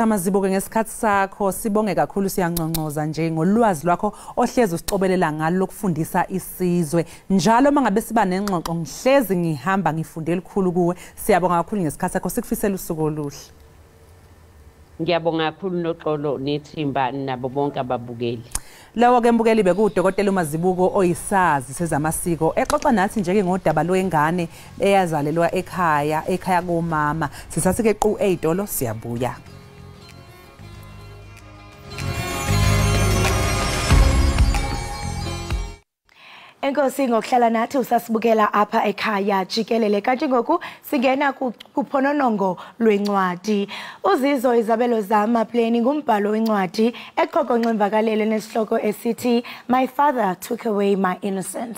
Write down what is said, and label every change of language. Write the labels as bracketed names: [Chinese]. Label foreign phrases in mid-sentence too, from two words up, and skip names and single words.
[Zulu] Mazibuko ngesikhathi sakho sibonge kakhulu siyanconcoza nje ngolwazi lwakho ohlezi usixobelela ngalo lokufundisa isizwe njalo mangabe siba nengxoxo ngihlezi ngihamba ngifunde elikhulu kuwe siyabonga kakhulu ngesikhathi sakho sikufisela usuku oluhle. Ngiyabonga kakhulu noxolo nethimba nabo bonke ababukeli. Lawo ke mbukeli bekudokotela uMazibuko oyisazi sezamasiko exoxa nathi nje ke ngodaba lwengane eyazalelwa ekhaya komama sisathi ke qu eyitolo siyabuya. [Xhosa] Enkosi ngokuhlala nathi usasibukela apha ekhaya Jikelele kanti ngoku singena kuphononongo lwencwadi uzizo Izabelo zama planning umbhalo wencwadi eqoqonqa imvakalelo nesihloko esithi My Father Took Away My Innocence.